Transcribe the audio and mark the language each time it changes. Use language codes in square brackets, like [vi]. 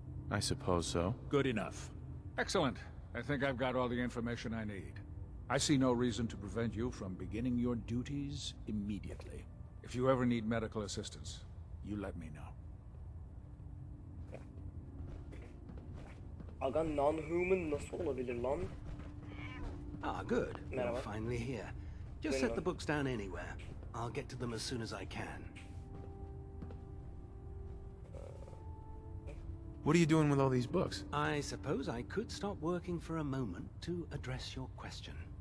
[en] I suppose so. Good enough. Excellent. I think I've got all the information I need. I see no reason to prevent you from beginning your duties immediately. If you ever need medical assistance, you let me know. [tr] Aga non-human nasıl olabilir lan? [en] Ah, good. [tr] Merhaba. [en] You're finally here. Just set the books down anywhere. I'll get to them as soon as I can. What are you doing with all these books? I suppose I could stop working for a moment to address your question.